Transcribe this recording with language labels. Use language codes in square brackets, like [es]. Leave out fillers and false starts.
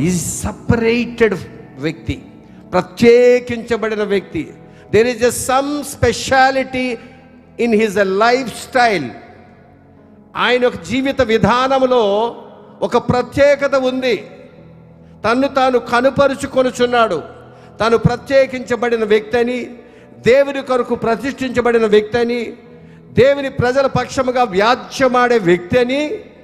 [te] ఈ సపరేటెడ్ వ్యక్తి, ప్రత్యేకించబడిన వ్యక్తి. [en] There is some speciality in his lifestyle. [te] ఆయన ఒక జీవిత విధానంలో ఒక ప్రత్యేకత ఉంది. తన్ను తాను కనుపరుచుకొనుచున్నాడు. తాను ప్రత్యేకించబడిన వ్యక్తి అని, దేవుని కొరకు ప్రతిష్ఠించబడిన వ్యక్తి అని, దేవుని ప్రజల పక్షముగా వ్యాజ్యమాడే వ్యక్తి అని.